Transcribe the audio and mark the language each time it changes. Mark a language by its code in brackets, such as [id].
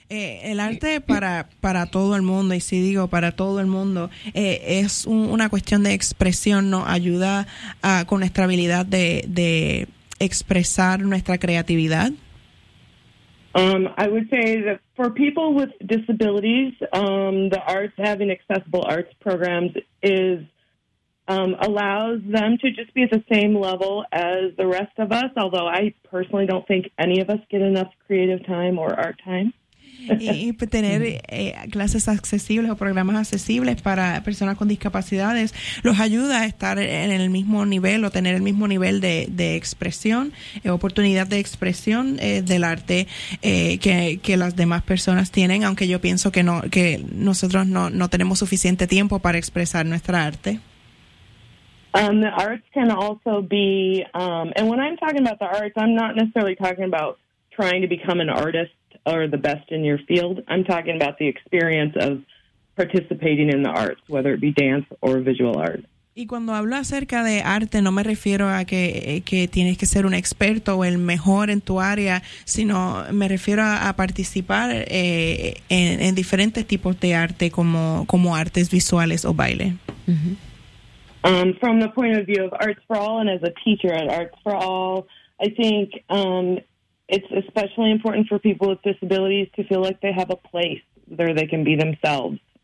[es] El arte para todo el mundo, y si digo para todo el mundo, es una cuestión de expresión, nos ayuda con nuestra habilidad de expresar nuestra creatividad? [en] I would say that for people with disabilities, the arts, having accessible arts programs is allows them to just be at the same level as the rest of us, although I personally don't think any of us get enough creative time or art time. [es] Y tener clases accesibles o programas accesibles para personas con discapacidades los ayuda a estar en el mismo nivel o tener el mismo nivel de expresión, oportunidad de expresión del arte que las demás personas tienen, aunque yo pienso que no, que nosotros no tenemos suficiente tiempo para expresar nuestra arte. [en] The arts can also be, and when I'm talking about the arts, I'm not necessarily talking about trying to become an artist or the best in your field. I'm talking about the experience of participating in the arts, whether it be dance or visual art. [es] Y cuando hablo acerca de arte, no me refiero a que tienes que ser un experto o el mejor en tu área, sino me refiero a participar en diferentes tipos de arte como artes visuales o baile. Mm-hmm. [en] From the point of view of Arts for All and as a teacher at Arts for All, I think it's especially important for people with disabilities to feel like they have a place where they can be themselves.